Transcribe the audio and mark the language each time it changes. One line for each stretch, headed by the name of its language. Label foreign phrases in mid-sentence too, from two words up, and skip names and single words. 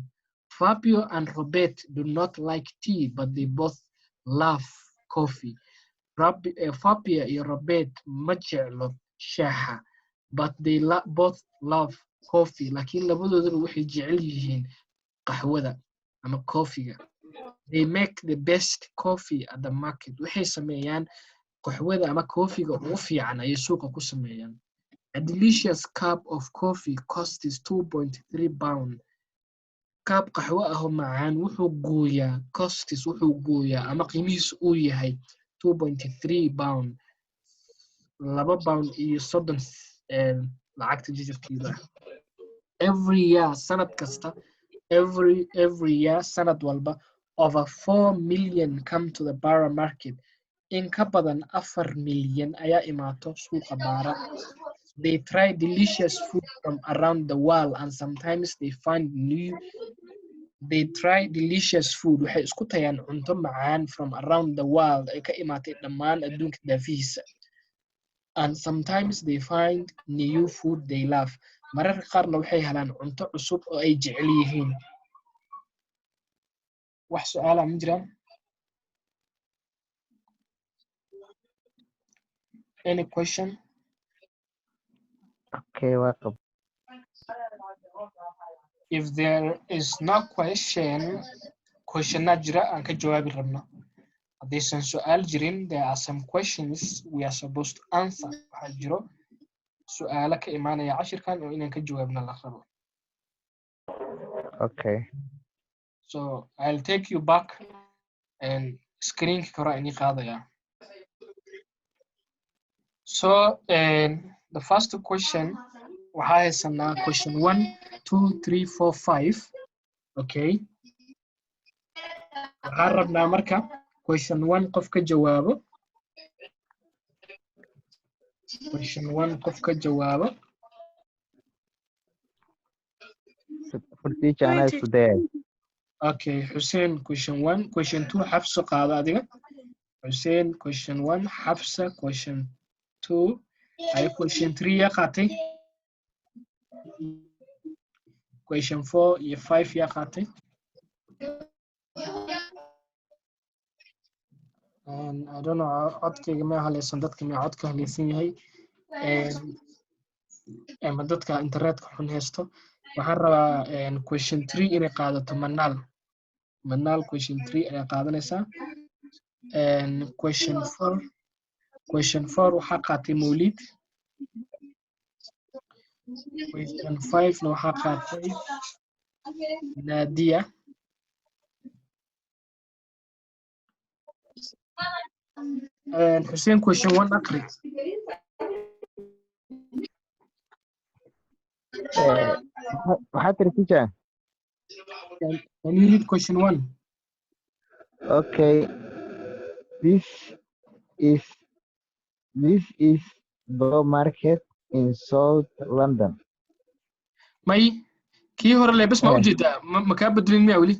English: Fabio and Robert do not like tea, but they both love coffee.
Somali: Fabio iyo Robert ma jeclo shaaha,
English: but they both love coffee.
Somali: Laakiin labadoodaba waxay jecel yihiin qaxwada ama coffee-ga.
English: They make the best coffee at the market.
Somali: Waxay sameeyaan qaxwada ama coffee-ga ugu fiican ayay suuqa ku sameeyaan.
English: A delicious cup of coffee costs 2.3 pounds.
Somali: Cup qaxwo ah oo macaan wuxuu gooyaa ama qiimihiisu uu yahay 2.3 pounds. 2 pound iyo 30 lacagta jijirkeeda.
English: Every year
Somali: sanad kasta
English: every year
Somali: sanad walba
English: over 4 million come to the Bara market.
Somali: In ka badan 4 milyan ayaa imaato suuqa Bara.
English: They try delicious food from around the world and sometimes they find new. They try delicious food.
Somali: Waxay isku tayaan cunto macaan
English: from around the world
Somali: ay ka imaatay dhammaan adduunka daafihiisa.
English: And sometimes they find new food they love.
Somali: Mararka qaarna waxay helaan cunto cusub oo ay jecel yihiin. Wax su'aal ma jiraan?
English: Any question? Okay, welcome. If there is no question
Somali: jira aan ka jawaabi rabno. Haddaysan su'aal jirin,
English: there are some questions we are supposed to answer.
Somali: Waxaa jiro su'aalo ka imaanaya cashirkan oo inaan ka jawaabna la rabo.
English: Okay. So I'll take you back and
Somali: screen-ka hore ini qaadaya.
English: So the first question
Somali: waxaa haysanaa
English: question 1, 2, 3, 4, 5. Okay.
Somali: Waxaan rabnaa marka question 1 qof ka jawaabo. Question 1 qof ka jawaabo.
English: Okay, Hussein question 1, question 2 Hafsa
Somali: qaado adiga.
English: Hussein question 1, Hafsa question 2,
Somali: ay question 3 ya qaatay. Question 4 iyo 5 ya qaatay.
English: And I don't know
Somali: codkayga ma halaysan dadka ma codka halaysan yahay ama dadka internetka xun haysto. waxaan rabaa question 3 inay qaadato manaal question 3 ayaa qaadanaysaa question 4 waxaa qaatay Mawlid question 5 na waxaa qaatay Nadia Hussein question 1 aqri waxaad tiri teacher
English: can you read question 1 okay this is the market in South London
Somali: may kii hore le bas ma u jeedaa ma ka beddelin miyaa wali